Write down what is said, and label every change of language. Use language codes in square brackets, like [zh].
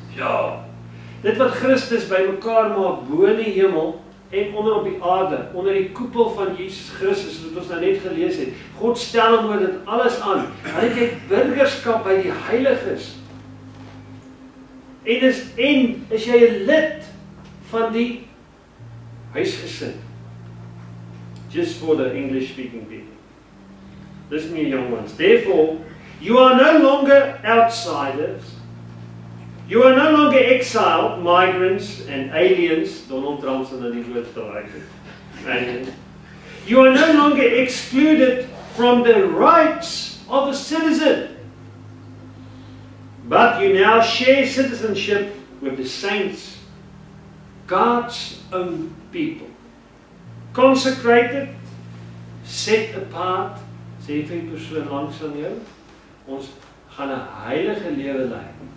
[af] Ja, dit wat Christus bymekaar maak bo in die hemel en onder op die aarde, onder die koepel van Jesus Christus, wat ons nou net gelees het. God stel hom oor dit alles aan. Hy het burgerskap by die heiliges. En is jy 'n lid van die huisgesin. [en] Just for the English-speaking people. Listen, you young ones. Therefore, you are no longer outsiders. You are no longer exiled, migrants and aliens. [af] Donald Trump sal nou die woord gebruik het. [en] Aliens. You are no longer excluded from the rights of a citizen. But you now share citizenship with the saints, God's own people. Consecrated, set apart, [af] sê vir die persoon langs aan jou, ons gaan 'n heilige lewe lei.